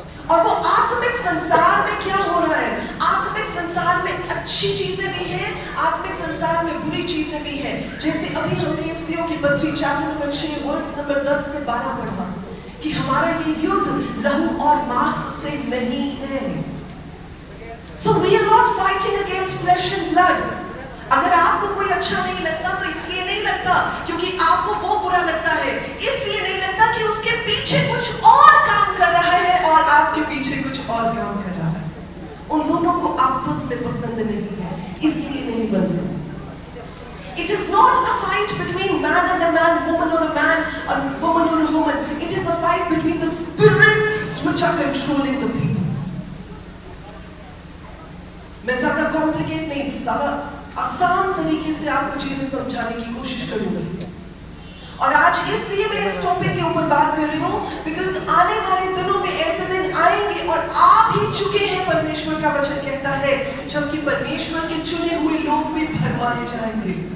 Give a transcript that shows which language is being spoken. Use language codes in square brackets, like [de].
[hi] और वो आत्मिक संसार में क्या हो रहा है? आत्मिक संसार में अच्छी चीजें भी हैं, आत्मिक संसार में बुरी चीजें भी हैं। जैसे अभी हमने एफएसियों की पत्री चैप्टर नंबर 6 वर्स नंबर 10 से 12 पढ़ा कि हमारा ये युद्ध लहू और मांस से नहीं है। [en] So we are not fighting against flesh and blood. [hi] अगर आपको कोई अच्छा नहीं लगता तो इसलिए नहीं लगता क्योंकि आपको वो बुरा लगता है, इसलिए नहीं लगता कि उसके पीछे कुछ और काम कर रहा है और आपके पीछे कुछ और काम कर रहा है। उन दोनों को आपस में पसंद नहीं है, इसलिए नहीं बनते। [en] It is not a fight between man and a man, woman or a man, or woman or a woman. It is a fight between the spirits which are controlling the people. [hi] मैं ज्यादा complicate नहीं, ज्यादा आसान तरीके से आपको चीजें समझाने की कोशिश करूंगी। और आज इसलिए मैं इस टॉपिक के ऊपर बात कर रही हूँ बिकॉज आने वाले दिनों में ऐसे दिन आएंगे और आ भी चुके हैं। परमेश्वर का वचन कहता है जबकि परमेश्वर के चुने हुए लोग भी भरमाए जाएंगे।